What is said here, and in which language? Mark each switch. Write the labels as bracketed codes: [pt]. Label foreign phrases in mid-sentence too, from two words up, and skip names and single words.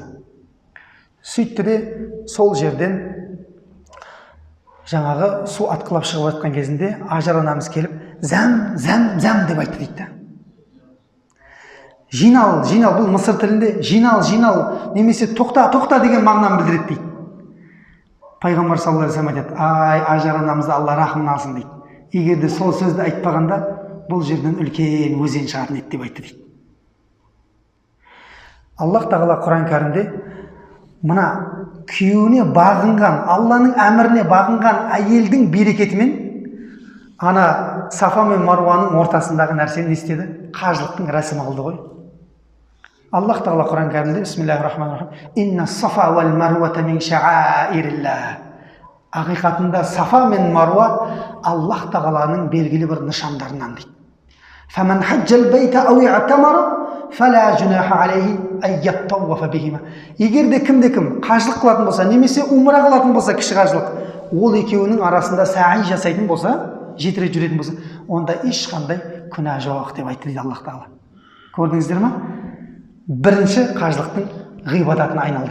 [kk] Сөйтті де сол жерден жаңағы су атқылап шығып жатқан кезінде Ажар анамыз келіп, зәм деп айтты дейді. Жинал, бұл мысыр тілінде жинал немесе тоқта деген мағынаны білдіреді дейді. Пайғамбар [ar] صلى الله عليه وسلم [kk] айтады, ай Ажар анамызды Алла рахымын алсын дейді. Егер де сол сөзді айтпағанда бұл жерден үлкен өзен шығатын еді деп айтты дейді. Аллах тағала Құран кәрімде мына күйеуіне бағынған, Алланың әміріне бағынған әйелдің берекетімен ана Сафа мен Маруаның ортасындағы нәрсені не істеді? Қажылықтың рәсімі қылды ғой. Аллах тағала Құран кәрімде [ar] بسم الله الرحمن الرحيم، إن الصفا والمروة من شعائر الله. [kk] Ақиқатында Сафа мен Маруа Аллах тағаланың белгілі бір нышандарынан дейді. [ar] فمن حج البيت أو اعتمر فلا جناح عليه أن يطوف بهما. [kk] Егер де кім қажылық қылатын болса, немесе умра қылатын болса, кіші қажылық, ол екеуінің арасында саи жасайтын болса, 7 рет жүретін болса, онда ешқандай күнә жоқ деп айтты дейді Аллах тағала. Көрдіңіздер ме? Бірінші қажылықтың ғибадатына айналды.